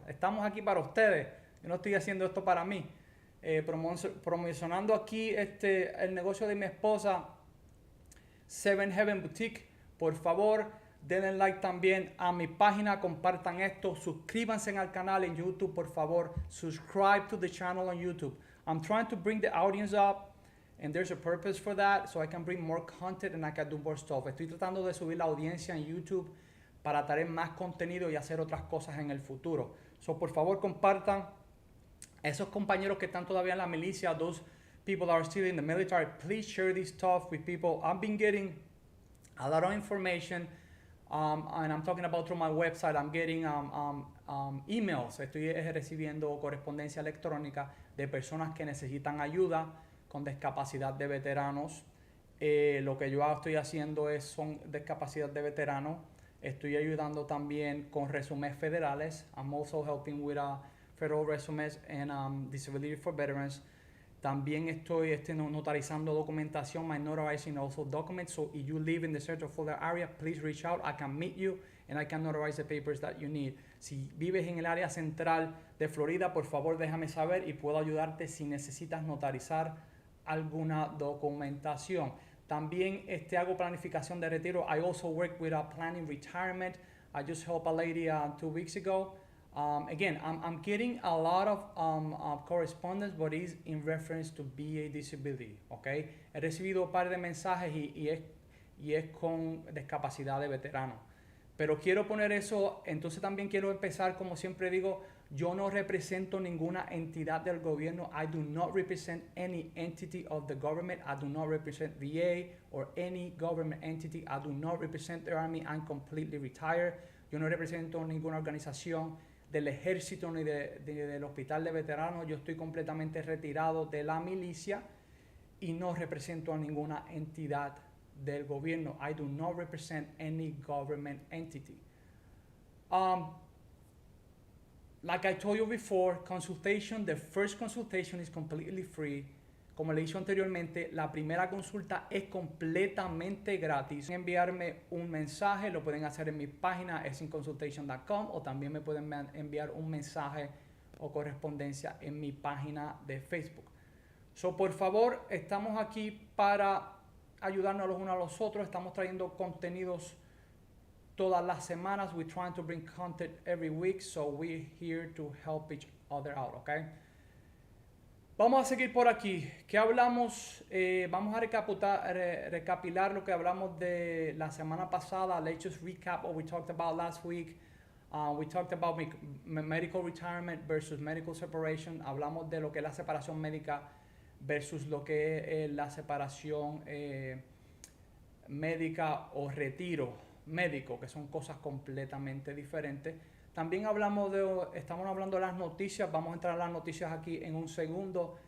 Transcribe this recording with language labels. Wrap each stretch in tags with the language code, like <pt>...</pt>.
<es>Estamos aquí para ustedes. Yo no estoy haciendo esto para mí. Promocionando aquí el negocio de mi esposa, 7 Heaven Boutique. Por favor, denle like también a mi página, compartan esto, suscríbanse al canal en YouTube, por favor.</es> <en>Subscribe to the channel on YouTube. I'm trying to bring the audience up, and there's a purpose for that, so I can bring more content and I can do more stuff.</en> <es>Estoy tratando de subir la audiencia en YouTube para traer más contenido y hacer otras cosas en el futuro. So, por favor, compartan. Esos compañeros que están todavía en la milicia,</es> <en>those people that are still in the military, please share this stuff with people. I've been getting a lot of information, and I'm talking about through my website. I'm getting emails.</en> <es>Estoy recibiendo correspondencia electrónica de personas que necesitan ayuda con discapacidad de veteranos Lo que yo estoy haciendo son discapacidad de veteranos. Estoy ayudando también con resúmenes federales.</es> <en>I'm also helping with federal resumes and disability for veterans.</en> <es>También estoy notarizando documentación,</es> <en>my notarizing also documents. So if you live in the Central Florida area, please reach out. I can meet you and I can notarize the papers that you need.</en> <es>Si vives en el área central de Florida, por favor déjame saber y puedo ayudarte si necesitas notarizar alguna documentación. También hago planificación de retiro.</es> <en>I also work with planning retirement. I just helped a lady 2 weeks ago. Again, I'm getting a lot of correspondence, but it's in reference to VA disability, okay?</en> <es>He recibido un par de mensajes y es con discapacidad de veterano. Pero quiero poner eso, entonces también quiero empezar, como siempre digo, yo no represento ninguna entidad del gobierno.</es> <en>I do not represent any entity of the government. I do not represent VA or any government entity. I do not represent the Army. I'm completely retired.</en> <es>Yo no represento ninguna organización del ejército ni del hospital de veteranos. Yo estoy completamente retirado de la milicia y no represento a ninguna entidad del gobierno.</es> <en>I do not represent any government entity. Like I told you before, the first consultation is completely free.</en> <es>Como le he dicho anteriormente, la primera consulta es completamente gratis. Pueden enviarme un mensaje, lo pueden hacer en mi página esinconsultation.com, o también me pueden enviar un mensaje o correspondencia en mi página de Facebook. So, por favor, estamos aquí para ayudarnos los unos a los otros. Estamos trayendo contenidos todas las semanas.</es> <en>We're trying to bring content every week, so we're here to help each other out, okay?</en> <es>Vamos a seguir por aquí. ¿Qué hablamos? Vamos a recapilar lo que hablamos de la semana pasada.</es> <en>Let's just recap what we talked about last week. We talked about medical retirement versus medical separation.</en> <es>Hablamos de lo que es la separación médica versus lo que es la separación médica o retiro médico, que son cosas completamente diferentes. También estamos hablando de las noticias. Vamos a entrar a las noticias aquí en un segundo.</es>